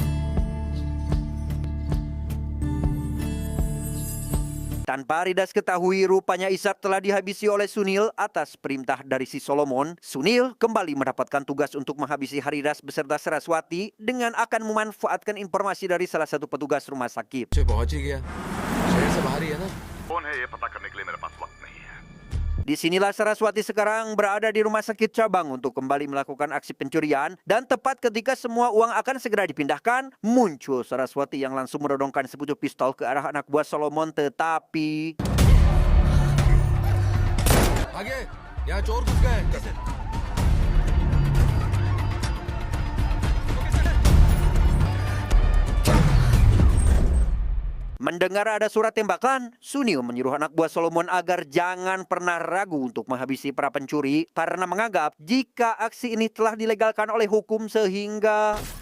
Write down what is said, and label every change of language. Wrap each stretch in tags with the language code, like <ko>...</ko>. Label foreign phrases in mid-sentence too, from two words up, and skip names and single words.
<id>Tanpa Haridas ketahui, rupanya Ishak telah dihabisi oleh Sunil atas perintah dari si Solomon. Sunil kembali mendapatkan tugas untuk menghabisi Haridas beserta Saraswati dengan akan memanfaatkan informasi dari salah satu petugas rumah sakit.</id> <hi>कौन है ये पता करने के लिए मेरे पास वक्त नहीं है।</hi> <id>Disinilah Saraswati sekarang berada di rumah sakit cabang untuk kembali melakukan aksi pencurian. Dan tepat ketika semua uang akan segera dipindahkan, muncul Saraswati yang langsung menodongkan sepucuk pistol ke arah anak buah Solomon. Tetapi mendengar ada suara tembakan, Sunil menyuruh anak buah Solomon agar jangan pernah ragu untuk menghabisi para pencuri karena menganggap jika aksi ini telah dilegalkan oleh hukum sehingga</id>